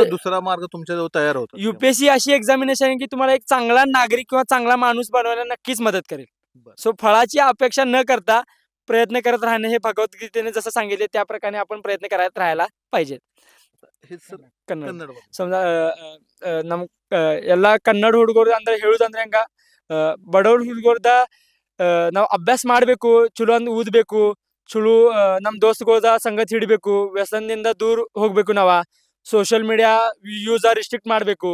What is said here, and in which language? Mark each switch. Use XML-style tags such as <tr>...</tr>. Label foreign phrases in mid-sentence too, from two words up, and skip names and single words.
<mr>दुसरा मार्ग तुमच्याजवळ तयार होतो. UPSC अशी एक्झामिनेशन आहे की तुम्हाला एक चांगला नागरिक किंवा चांगला माणूस बनवायला नक्कीच मदत करेल. सो फळाची अपेक्षा न करता प्रयत्न करत राहणं, हे भगवद्गीतेने जसं सांगितले त्या प्रकारे आपण प्रयत्न करत राहायला पाहिजे.</mr> <kn>ಕನ್ನಡ समजा ಎಲ್ಲ ಕನ್ನಡ ಹುಡುಗರು ಅಂದ್ರೆ ಹೇಳುದಂದ್ರೆ ಹೆಂಗ, ಬಡವ್ರ ಹುಡುಗರ್ದ ನಾವು ಅಭ್ಯಾಸ ಮಾಡಬೇಕು, ಚಲೋ ಅಂದ್ ಓದಬೇಕು, ಚಲೋ ನಮ್ಮ ದೋಸ್ತುಗಳದ ಸಂಗತಿ ಹಿಡಬೇಕು, ವ್ಯಸನದಿಂದ ದೂರ ಹೋಗ್ಬೇಕು. ನಾವ</kn> <en>social media use restrict</en> <kn>ಮಾಡಬೇಕು.</kn>